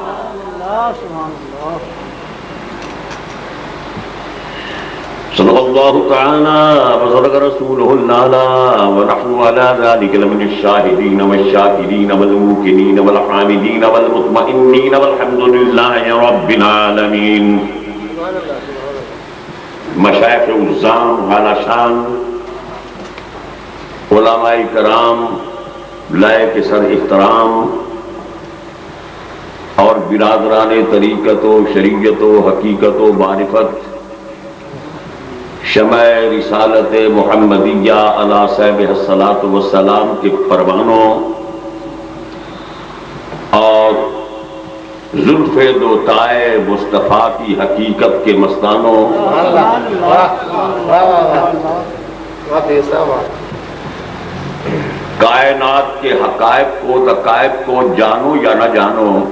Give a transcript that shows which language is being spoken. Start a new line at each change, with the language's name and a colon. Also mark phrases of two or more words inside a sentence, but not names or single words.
Arabic: صدق الله تعالى وصدق رسوله الأعلى ونحن على ذلك لمن الشاهدين والشاكرين والموقنين والحامدين والمطمئنين والحمد لله رب العالمين.
Urdu: مشائخ عظام اعلی شان، علماء کرام لائق سر احترام اور برادران طریقت و شریعت و حقیقت و معرفت، شمع رسالت محمدیہ
Arabic: علی صاحب الصلاۃ والسلام
Urdu: کے پروانوں اور زلف دوتائے مصطفیٰ کی حقیقت کے مستانوں، کائنات کے حقائق کو دقائق کو جانو یا نہ جانو،